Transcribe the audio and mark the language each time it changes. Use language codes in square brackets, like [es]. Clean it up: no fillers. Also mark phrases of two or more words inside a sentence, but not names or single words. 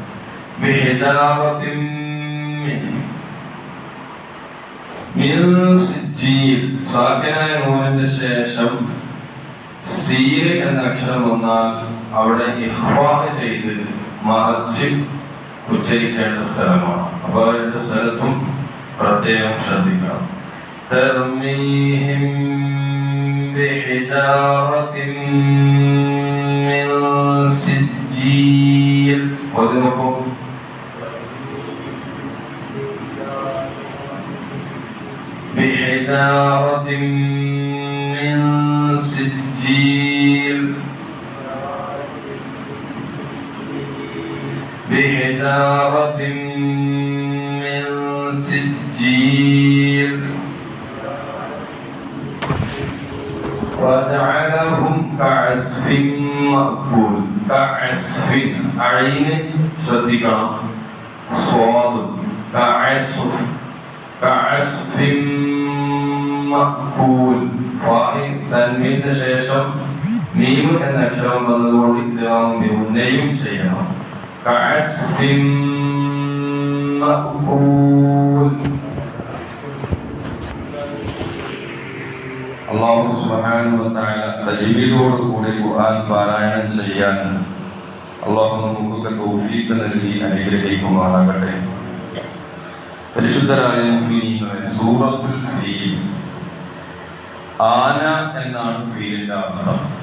[ml] സാക്കിനായ നൂനിന്റെ ശേഷം സീൻ എന്ന അക്ഷരം വന്നാൽ അവിടെ ഇഖ്ഫാ ചെയ്ത് മറിച്ച് ഉച്ചരിക്കേണ്ട സ്ഥലമാണ്. അപ്പോൾ രണ്ട് സ്ഥലത്തും പ്രത്യേകം ശ്രദ്ധിക്കണം. [ar] ترميهم بحجارة من سجيل. وذنبوا بحجارة من سجيل. بحجارة من سجيل. وجعلهم كعصف مأكول. كعصف عين ശ്രദ്ധിക്കണം. സ്വാദ് كعصف. كعصف مأكول. [ml] തൻവീന്റെ ശേഷം മീം എന്ന അക്ഷരം വന്നതുകൊണ്ട് ഇദ്ഗാമും ചെയ്യണം. [ar] كعصف مأكول. الله سبحانه وتعالى [ml] തജ്വീദോട് കൂടി ഖുർആൻ പാരായണം ചെയ്യാൻ അല്ലാഹു നമുക്ക് തൗഫീഖ് നൽകി അനുഗ്രഹിക്കുമാറാകട്ടെ. പരിശുദ്ധരായ മുഅ്മിനീങ്ങളെ, സൂറത്തുൽ ഫീൽ, ആന എന്നാണ് ഫീലിന്റെ അർത്ഥം.